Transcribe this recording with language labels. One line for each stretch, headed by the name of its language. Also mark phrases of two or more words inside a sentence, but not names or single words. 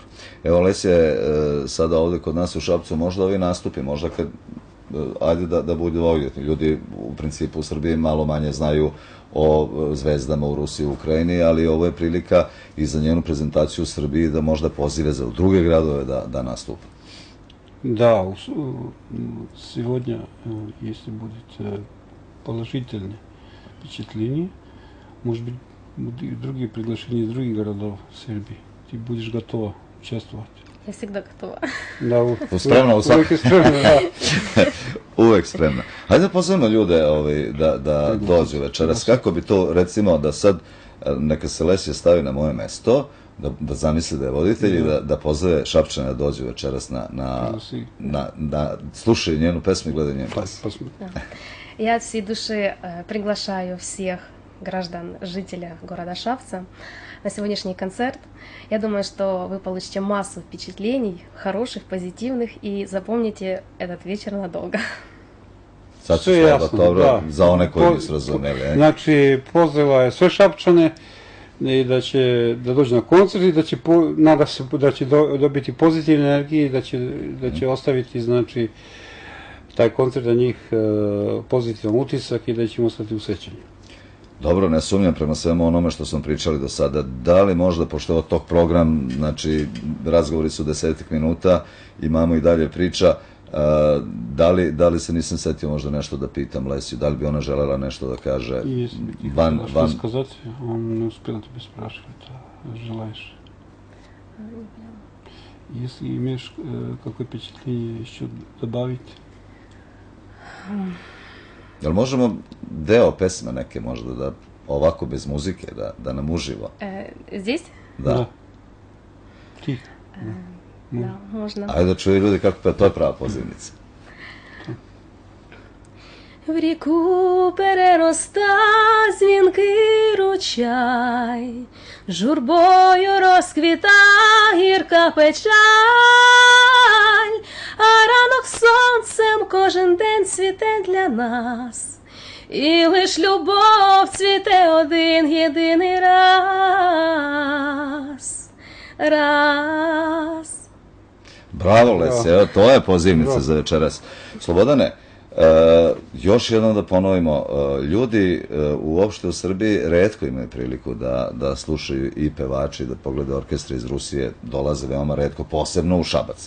Serbian: Evo, Lesija je sada ovde kod nas u Šapcu, možda ovi nastupi, možda kad, ajde da budu ogljedni. Ljudi u principu u Srbiji malo manje znaju o zvezdama u Rusiji i Ukrajini, ali ovo je prilika i za njenu prezentaciju u Srbiji da možda pozive za druge gradove da nastupa.
Russian: Да, сегодня, если будет положительное впечатление, может быть, будут и другие приглашения из других городов Сербии. Ты будешь готова участвовать? Я всегда готова.
Serbian: Da, Spremna u svakom. uvek je spremna, da. Uvek spremna. Hajde da pozovemo ljude da dođu večeras. Kako bi to, recimo, da sad neka se Lesija stavi na moje mesto, da zamisli da je voditelj i da pozove Šapčane da dođu večeras da slušaju njenu pesmu i gledaju njenu pesmu.
Russian: Я от всей души приглашаю всех граждан, жителей города Шапца на сегодняшний концерт. Я думаю, что вы получите массу впечатлений, хороших, позитивных, и запомните этот вечер надолго.
Serbian: Sad ću Sve slaba jasno, dobro da. za one koji nisu razumeli. Znači, pozvala je sve Šapčane i da dođe na koncert i nada se da će dobiti pozitivne energije i da će ostaviti, znači, taj koncert na njih pozitivan utisak i da će im ostati u sećanju. Dobro, ne sumnjam prema svemu onome što smo pričali do sada. Da li možda, pošto je tog program, znači, razgovori su 10 minuta, imamo i dalje priča, da li se nisam setio možda nešto da pitam Lesiju, da li bi ona želela nešto da kaže van...
Russian: Что сказать? Он не успел тебя спрашивать, а желаешь? Если имеешь какое впечатление еще добавить?
Serbian: Jel možemo deo pesme neke možda da ovako bez muzike, da nam uživo?
Russian: Здесь?
Serbian: Da.
Russian: Тихо. Да, можно.
Serbian: Ajde da čuju ljudi kako pa to je prava pozivnica.
Ukrainian: В ріку переростає дзвінкий ручай, журбою розквіта гірка печаль, а ранок сонцем кожен день цвіте для нас, і лиш любов цвіте один єдиний раз.
Serbian: Bravo, Lesi, evo, to je pozivnica za večeras. Slobodane, još jednom da ponovimo, ljudi uopšte u Srbiji retko imaju priliku da slušaju i pevači, da pogledaju orkestre iz Rusije, dolaze veoma retko, posebno u Šabac.